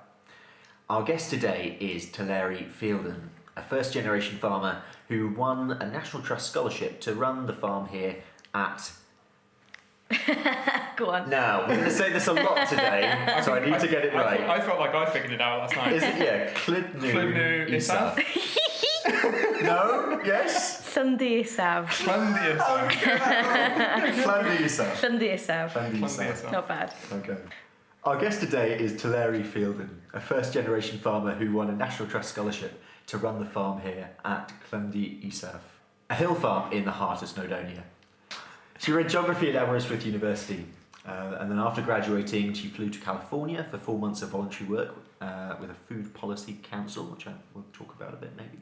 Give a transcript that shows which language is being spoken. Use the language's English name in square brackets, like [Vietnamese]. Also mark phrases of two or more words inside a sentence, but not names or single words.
[English] Our guest today is Teleri Fielden, a first-generation farmer who won a National Trust scholarship to run the farm here at... Go on. Now, we're going to say this a lot today, so I need to get it right. I felt like I figured it out last night. Is it? Yeah, Clydnu Isaf. No? Yes? Llyndy Isaf. Llyndy Isaf. Llyndy Isaf. Llyndy Isaf. Llyndy Isaf. Not bad. Okay. Our guest today is Teleri Fielden, a first-generation farmer who won a National Trust scholarship to run the farm here at Llyndy Isaf, a hill farm in the heart of Snowdonia. She read geography at Aberystwyth University, and then after graduating she flew to California for 4 months of voluntary work with a food policy council, which I will talk about a bit maybe.